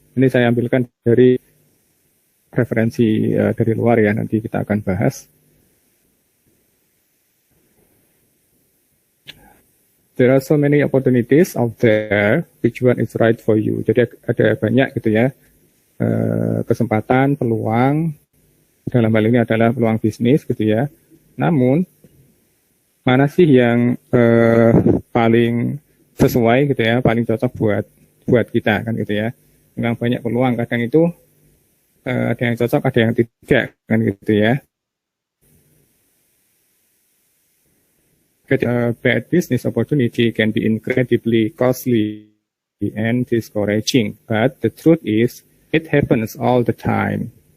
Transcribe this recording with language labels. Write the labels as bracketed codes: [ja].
[id] Ini saya ambilkan dari referensi dari luar ya, nanti kita akan bahas. [en] There are so many opportunities out there, which one is right for you. [id] Jadi ada banyak gitu ya, kesempatan, peluang, dalam hal ini adalah peluang bisnis gitu ya. Namun, mana sih yang paling sesuai gitu ya, paling cocok buat kita kan gitu ya. Memang banyak peluang, kadang itu ada yang cocok, ada yang tidak kan gitu ya. [en] A bad business opportunity can be incredibly costly and discouraging, but the truth is it happens all the time.